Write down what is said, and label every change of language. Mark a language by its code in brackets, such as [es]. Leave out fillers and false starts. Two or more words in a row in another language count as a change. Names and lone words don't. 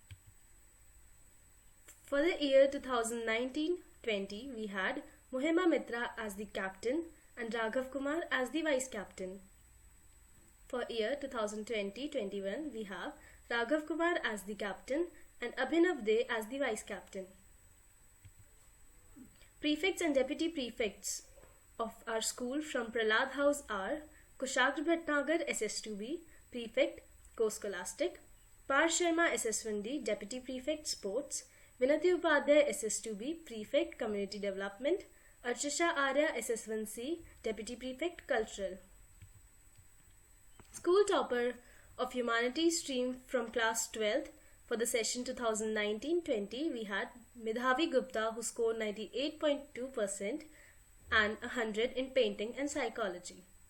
[en] For the year 2019-20, we had Mohima Mitra as the captain and Raghav Kumar as the vice captain. For year 2020-21, we have Raghav Kumar as the captain and Abhinav De as the vice captain. Prefects and deputy prefects of our school from Prahlad House are Kushagra Bhatnagar SS2B, Prefect, Co-Scholastic, Parth Sharma SS1D, Deputy Prefect, Sports, Vinati Upadhyay SS2B, Prefect, Community Development, Archisha Arya SS1C, Deputy Prefect, Cultural. School topper of Humanities stream from class 12th for the session 2019-20, we had Midhavi Gupta who scored 98.2% and 100 in painting and psychology.